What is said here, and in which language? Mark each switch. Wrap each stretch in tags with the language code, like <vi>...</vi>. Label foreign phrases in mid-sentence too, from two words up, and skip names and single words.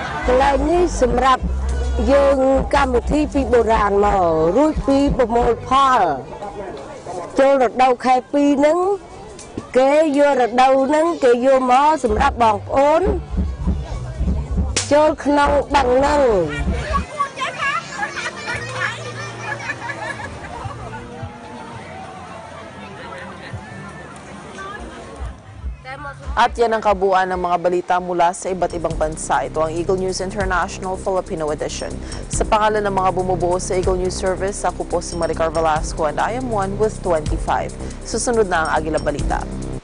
<km>កន្លែងនេះសម្រាប់យើងកម្មវិធីពីបុរាណមករួចពីប្រមូលផលចូលរដូវខែ2ហ្នឹងគេយករដូវហ្នឹងគេយកមកសម្រាប់បងប្អូនចូលក្នុងបឹងហ្នឹង</km> <tl>At yan ang kabuuan ng mga balita mula sa iba't ibang bansa. Ito ang Eagle News International Filipino Edition. Sa pangalan ng mga bumubuo sa Eagle News Service, ako po si Maricar Velasco</tl> <en>and I am one with 25.</en> <tl>Susunod na ang Agila Balita.</tl>